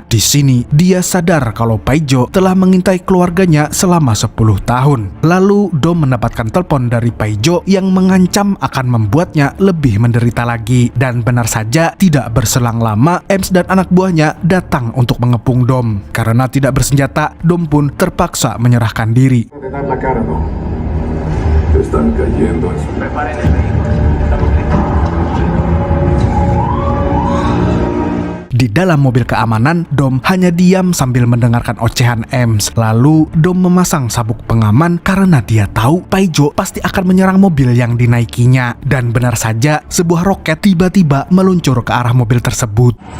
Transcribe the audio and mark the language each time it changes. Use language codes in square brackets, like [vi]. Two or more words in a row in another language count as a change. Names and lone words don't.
[id] Di sini, dia sadar kalau Paijo telah mengintai keluarganya selama 10 tahun. Lalu, Dom mendapatkan telepon dari Paijo yang mengancam akan membuatnya lebih menderita lagi. Dan benar saja, tidak berselang lama, Ems dan anak buahnya datang untuk mengepung Dom. Karena tidak bersenjata, Dom pun terpaksa menyerahkan diri. [es] La cara, no. Te están cayendo en su... Preparen el vehículo. Estamos listos. [id] Di dalam mobil keamanan, Dom hanya diam sambil mendengarkan ocehan Ems. Lalu, Dom memasang sabuk pengaman karena dia tahu Paijo pasti akan menyerang mobil yang dinaikinya. Dan benar saja, sebuah roket tiba-tiba meluncur ke arah mobil tersebut.